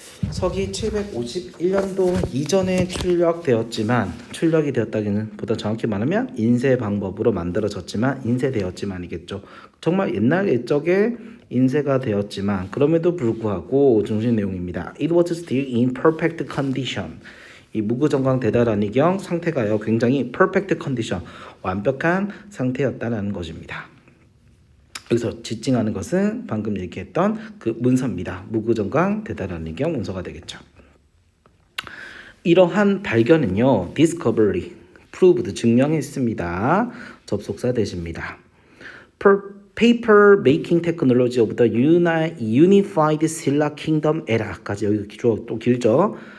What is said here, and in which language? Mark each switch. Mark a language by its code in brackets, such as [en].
[ko] 서기 751년도 이전에 출력이 되었다기는 보다 정확히 말하면 인쇄 방법으로 만들어졌지만 인쇄되었지만이겠죠. 정말 옛날 옛적에 인쇄가 되었지만 그럼에도 불구하고 중심 내용입니다. [en] It was still in perfect condition. [ko] 이 무구정강 대다라니경 상태가요 굉장히 [en] perfect condition [ko] 완벽한 상태였다는 것입니다. 여기서 지칭하는 것은 방금 얘기했던 그 문서입니다. 무구정강 대다라니경 문서가 되겠죠. 이러한 발견은요 [en] discovery, proved [ko] 증명했습니다. 접속사 대시입니다. [en] Paper making technology of the unified Silla kingdom era까지 [ko] 여기 또 길죠.